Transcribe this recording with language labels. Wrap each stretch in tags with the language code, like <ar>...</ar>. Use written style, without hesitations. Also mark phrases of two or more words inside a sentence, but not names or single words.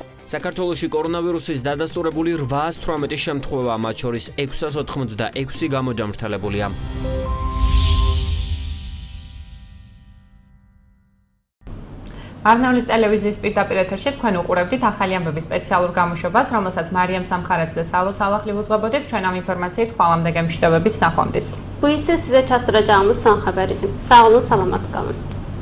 <ka>საქართველოში კორონავირუსის დადასტურებული 818 შემთხვევა, მათ შორის 686 გამოჯამრთელებულია. მარნეულის ტელევიზიის პირდაპირ ეთერში თქვენ უყურებდით ახალი ამბების სპეციალურ გამოშვებას, რომელსაც მარიამ სამხარაძე და სალო სალახლი უძღვებოდით. ჩვენ ამ ინფორმაციით ხვალამდე გემშვიდობებით ნახვამდის.</ka> <az>Bu ise size çatdıracağımız son haberiydi. Sağ olun, salamat kalın.</az>